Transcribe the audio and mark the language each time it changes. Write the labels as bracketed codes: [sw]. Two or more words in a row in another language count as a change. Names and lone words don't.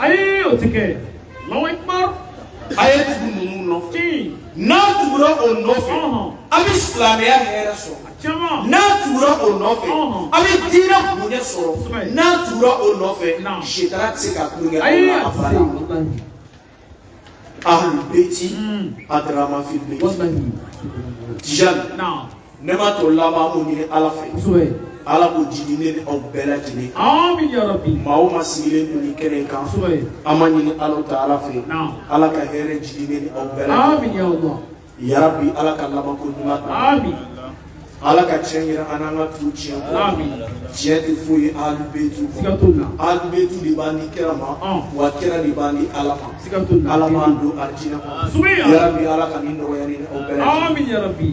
[bm] Ayi o tɛ kɛ a ye tugu ninnu nɔfɛ n'a tugura o nɔfɛ a bɛ silamɛya hɛrɛ sɔrɔ n'a tugura o nɔfɛ a bɛ diinɛ bonya sɔrɔ n'a tugura o nɔfɛ sitana tɛ se ka tulonkɛ o la a fara la. [ar] أهل البيت [bm] adrama [ar] في البيت [bm] Tijani ne ma to laban mun ɲini Ala fɛ Ala k'o jidi ne ni aw bɛɛ lajɛlen kan maa o maa sigilen don nin kɛnɛ kan an ma ɲini Ala Ta'ala fɛ Ala ka hɛrɛ jidi ne ni aw bɛɛ lajɛlen yarabi Ala ka laban ko ɲuman d'an ma Ala ka tiɲɛ yira an n'an ka tugu tiɲɛ kɔ tiɲɛ tɛ foyi ye [ar] أهل البيت أهل البيت [bm] de b'an di kira ma wa kira de b'an di Ala ma Ala m'an don arijinɛ kɔnɔ yarabi Ala ka nin nɔgɔya ne ni aw bɛɛ lajɛlen.